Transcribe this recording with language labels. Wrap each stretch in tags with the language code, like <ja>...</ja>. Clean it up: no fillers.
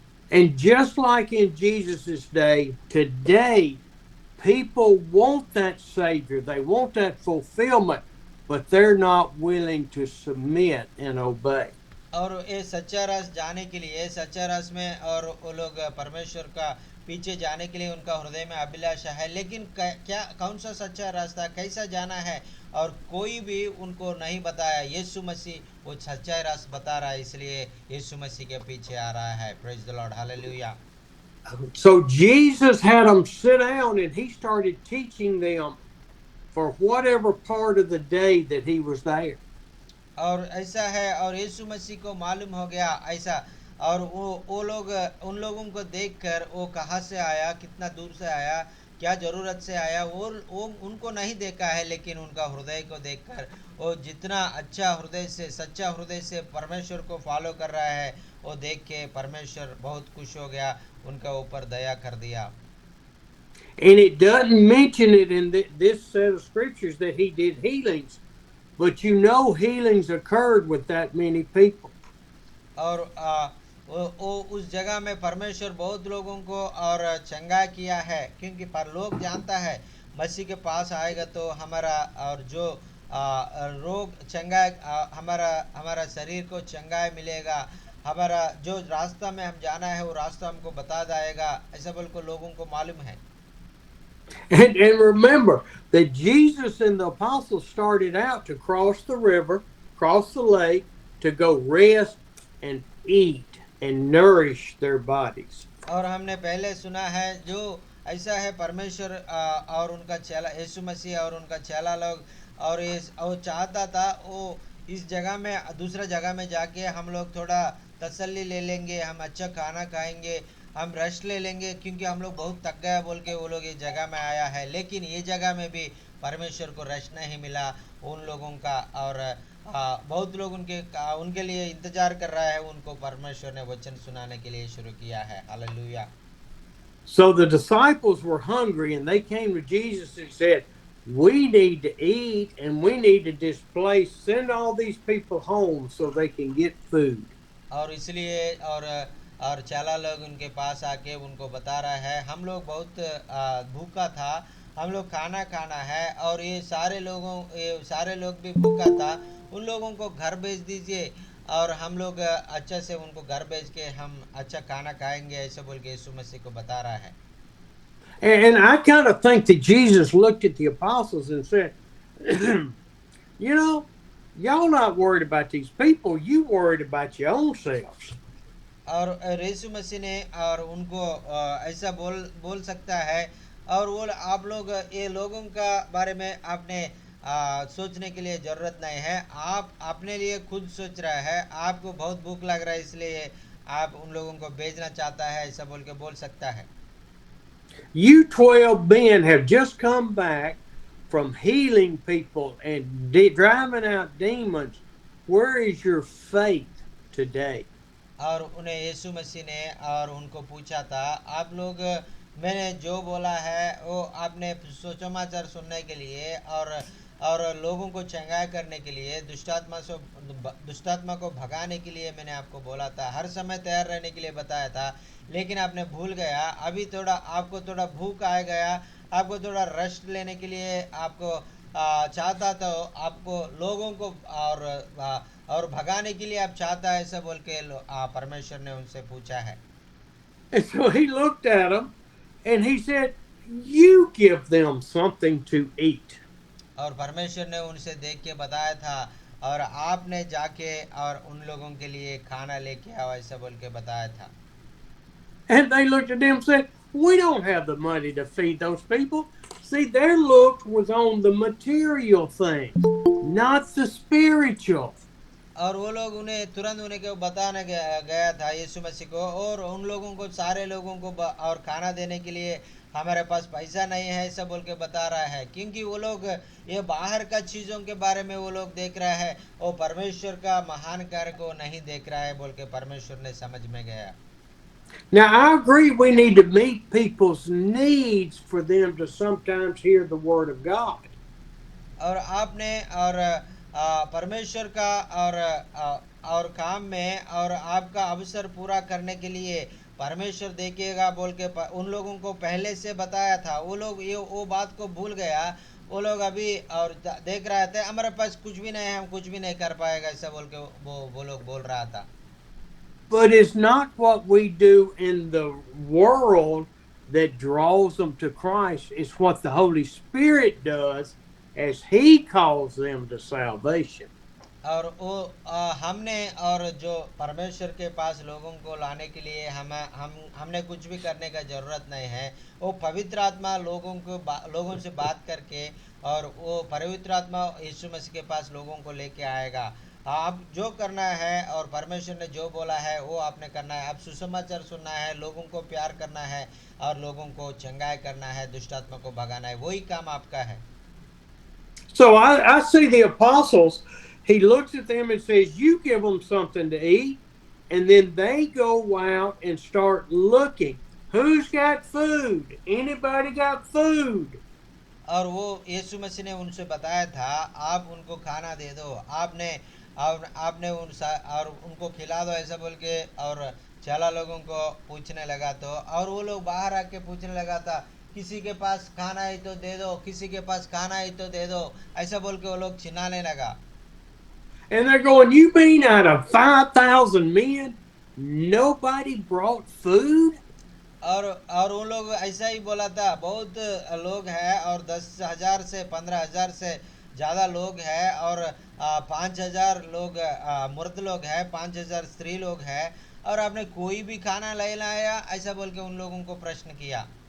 <en>And just like in Jesus' day, today, people want that Savior. They want that fulfillment, but they're not willing to submit and obey.</en> <hi>और ये सच्चा रस जाने के लिए सच्चा रस में और वो लोग परमेश्वर का पीछे जाने के लिए उनका हृदय में अभिलाषा है, लेकिन क्या कौन सा सच्चा रास्ता कैसा जाना है और कोई भी उनको नहीं बताया। यीशु मसीह वो सच्चा रास्ता बता रहा है, इसलिए यीशु मसीह के पीछे आ रहा है।</hi> <en>Praise the lord, hallelujah. So Jesus had them sit down and he started teaching them for whatever part of the day that he was there.</en> <hi>और ऐसा है और यीशु मसीह को मालूम हो गया ऐसा, और वो लोग उन लोगों को देखकर वो कहाँ से आया, कितना दूर से आया, क्या ज़रूरत से आया, वो उनको नहीं देखा है, लेकिन उनका हृदय को देखकर वो जितना अच्छा हृदय से सच्चा हृदय से परमेश्वर को फॉलो कर रहा है, वो देख के परमेश्वर बहुत खुश हो गया, उनका ऊपर दया कर दिया।</hi> <en>And it doesn't mention it in this set of scriptures that he did healings, but you know healings occurred with that many people.</en> <hi>और वो उस जगह में परमेश्वर बहुत लोगों को और चंगा किया है, क्योंकि पर लोग जानता है मसीह के पास आएगा तो हमारा और जो रोग चंगा, हमारा शरीर को चंगाई मिलेगा, हमारा जो रास्ता में हम जाना है वो रास्ता हमको बता देगा, ऐसा बोल को लोगों को मालूम है।</hi> <en>And remember that Jesus and the apostles started out to cross the river, cross the lake, to go rest and eat and nourish their bodies.</en> <hi>और हमने पहले सुना है जो ऐसा है परमेश्वर और उनका चेला यीशु मसीह और उनका चेला लोग और वो चाहता था वो इस जगह में दूसरा जगह में जाके हम लोग थोड़ा तसल्ली ले लेंगे, हम अच्छा खाना खाएंगे, हम रेस्ट ले लेंगे, क्योंकि हम लोग बहुत थक गए बोल के वो लोग इस जगह में आया है। लेकिन ये जगह में भी परमेश्वर को रेस्ट नहीं मिला उन लोगों का, और बहुत लोग उनके लिए इंतजार कर रहा है, उनको परमेश्वर ने वचन सुनाने के लिए शुरू किया है। Hallelujah.</hi> <en>So the disciples were hungry and they came to Jesus and said, we need to eat and we need to displace, send all these people home so they can get food.</en> <hi>और इसलिए और चेला लोग उनके पास आके उनको बता रहा है हम लोग बहुत भूखा था, हम लोग खाना है, और ये सारे लोग भी भूखा था, उन लोगों को घर भेज दीजिए और हम लोग अच्छा से उनको घर भेज के हम अच्छा खाना खाएंगे, ऐसे बोल के यीशु मसीह को बता रहा है।</hi> <en>And I kind of think that Jesus looked at the apostles and said, you know, y'all not worried about these people, you worried about your own selves.</en> <hi>और यीशु मसीह ने और उनको ऐसा बोल सकता है, और वो आप लोग ये लोगों का बारे में आपने सोचने के लिए ज़रूरत नहीं है, आप अपने लिए खुद सोच रहा है, आपको बहुत भूख लग रहा है इसलिए आप उन लोगों को भेजना चाहता है, ऐसा बोल के बोल सकता है।</hi> <en>You 12 men have just come back from healing people and driving out demons. Where is your faith today?</en> <hi>और उन्हें यीशु मसीह ने और उनको पूछा था, आप लोग मैंने जो बोला है वो आपने सुसमाचार सुनने के लिए और लोगों को चंगाई करने के लिए, दुष्टात्मा को भगाने के लिए मैंने आपको बोला था, हर समय तैयार रहने के लिए बताया था, लेकिन आपने भूल गया। अभी आपको थोड़ा भूख आ गया, आपको थोड़ा रेस्ट लेने के लिए आपको चाहता तो आपको लोगों को और भगाने के लिए आप चाहता है, ऐसा बोल के परमेश्वर ने उनसे पूछा है।</hi> <en>And so he looked at them and he said, you give them something to eat.</en> <hi>और परमेश्वर ने उनसे देख के बताया था और आपने जाके और उन लोगों के लिए खाना लेके आओ ऐसा बोल के बताया था।</hi> <en>And they looked at them and said, we don't have the money to feed those people. See, their look was on the material things, not the spiritual.</en> <hi>और वो लोग उन्हें तुरंत उन्हें को बताने गया था यीशु मसीह को, और उन लोगों को सारे लोगों को और खाना देने के लिए हमारे पास पैसा नहीं है ऐसा बोल के बता रहा है, क्योंकि वो लोग ये बाहर का चीज़ों के बारे में वो लोग देख रहा है, वो परमेश्वर का महान कार्य को नहीं देख रहा है बोल के परमेश्वर ने समझ में गया।</hi> <en>Now, I agree we need to meet people's needs for them to sometimes hear the Word of God.</en> <hi>और आपने और परमेश्वर का और काम में और आपका अवसर पूरा करने के लिए परमेश्वर देखिएगा बोल के उन लोगों को पहले से बताया था। वो लोग ये वो बात को भूल गया। वो लोग अभी और देख रहे थे हमारे पास कुछ भी नहीं है, हम कुछ भी नहीं कर पाएगा ऐसा बोल के वो लोग बोल रहा था।</hi> <en>But it's not what we do in the world that draws them to Christ. It's what the Holy Spirit does as He calls them to salvation.</en> <hi>और वो हमने और जो परमेश्वर के पास लोगों को लाने के लिए हमने कुछ भी करने का ज़रूरत नहीं है। वो पवित्र आत्मा लोगों से बात करके और वो पवित्र आत्मा यीशु मसीह के पास लोगों को लेके आएगा। आप जो करना है और परमेश्वर ने जो बोला है वो आपने करना है। आप सुसमाचार सुनना है, लोगों को प्यार करना है और लोगों को चंगाई करना है, दुष्ट आत्मा को भगाना है, वही काम आपका है।</hi> <en>So I see the apostles, He looks at them and says, you give them something to eat, and then they go out and start looking. Who's got food? Anybody got food?</en> <hi>और वो यीशु मसीह ने उनसे बताया था आप उनको खाना दे दो, आपने और उनको खिला दो ऐसा बोल के, और चला लोगों को पूछने लगा तो, और वो लोग बाहर आके पूछने लगा था किसी के पास खाना है तो दे दो, किसी के पास खाना है तो दे दो ऐसा बोल के वो लोग चिल्लाने लगा।</hi> <en>And they're going, you mean out of 5,000 men, nobody brought food?</en> <hi>और उन लोग ऐसा ही बोला था, बहुत लोग हैं और 10,000 से 15,000 से ज़्यादा लोग हैं, और 5,000 लोग मर्द लोग हैं, 5,000 स्त्री लोग हैं, और आपने कोई भी खाना ले लाया ऐसा बोल के उन लोगों को प्रश्न किया।</hi>